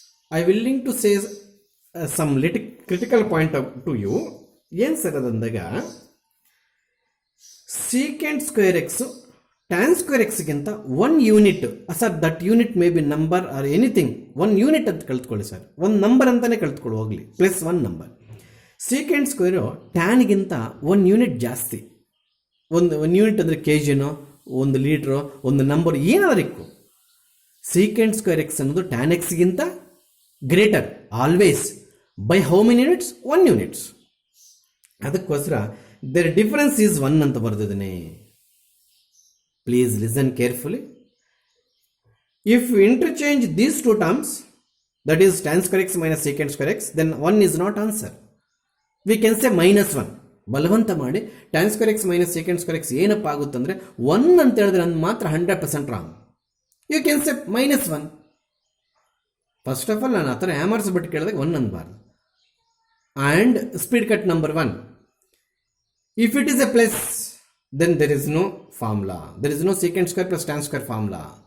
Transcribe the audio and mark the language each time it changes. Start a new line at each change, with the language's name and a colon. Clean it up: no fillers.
English: I willing to say some little critical point to you.
Kannada: ಏನು sir ಅದಂದಾಗ secant square x tan square x ಗಿಂತ 1 unit sir,
English: That unit may be number or anything.
Kannada: 1 unit ಅಂತ ಕಲ್ತ್ಕೊಳ್ಳಿ sir, 1 number ಅಂತಾನೆ ಕಲ್ತ್ಕೊಳ್ಳಿ ಹೋಗ್ಲಿ, plus 1 number. Secant square ಟ್ಯಾನ್ಗಿಂತ 1 unit ಜಾಸ್ತಿ. ಒಂದು unit ಅಂದರೆ ಕೆಜಿನೋ, 1 ಲೀಟ್ರೋ, 1 number ಏನಾದರೂ ಇಕ್ಕು.
English: Secant square x ಅನ್ನೋದು tan ಎಕ್ಸ್ಗಿಂತ greater always by how many units? 1 units.
Kannada: ಅದಕ್ಕೋಸ್ಕರ
English: there difference is 1
Kannada: ಅಂತ ಬರೆದಿದ್ದೇನೆ.
English: Please listen carefully. If you interchange these two terms, that is tan square x minus secant square x, then 1 is not answer. We can say minus 1.
Kannada: ಬಲವಂತ ಮಾಡಿ tan square X minus second square X ಏನಪ್ಪ ಆಗುತ್ತಂದರೆ 1 ಅಂತ ಹೇಳಿದ್ರೆ ನಾನು ಮಾತ್ರ 100% wrong.
English: You can say -1.
Kannada: First of all ನಾನು ಆ ಥರ ಬಿಟ್ಟು ಕೇಳಿದಾಗ 1 ಅನ್ಬಾರ್ದು.
English: And speed cut number 1, if it is a plus then there is no formula, there is no secant square plus tan square formula.